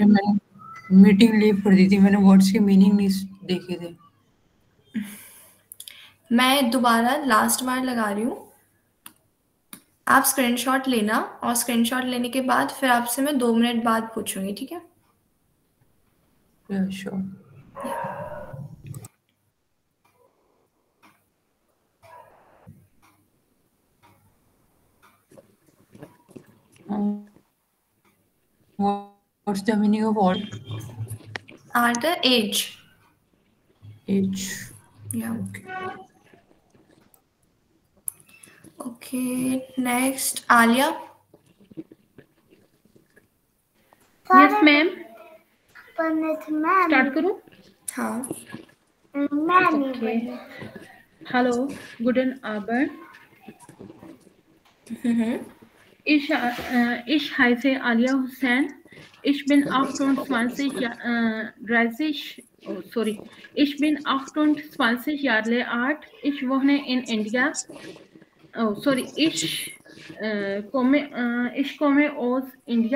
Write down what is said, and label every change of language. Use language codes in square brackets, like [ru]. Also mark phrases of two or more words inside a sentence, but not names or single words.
[hi] टाइम मैंने [en] meeting leave [hi] कर दी थी, मैंने वर्ड्स के मीनिंग नहीं देखे थे। मैं दोबारा लास्ट बार लगा रही हूँ, आप स्क्रीनशॉट लेना, और स्क्रीनशॉट लेने के बाद फिर आपसे मैं 2 मिनट बाद पूछूंगी, ठीक है? श्योर। [en] What's the meaning of all? Are the age. Age. Yeah. Okay. Okay, next, Alia. yes ma'am, [hi] स्टार्ट करूं? हाँ। [en] okay, hello, [de] guten Abend. Ich heiße Alia Hussein. Ich bin 28 Ich bin 28 Jahre alt. Ich wohne in India. Ich komme aus India.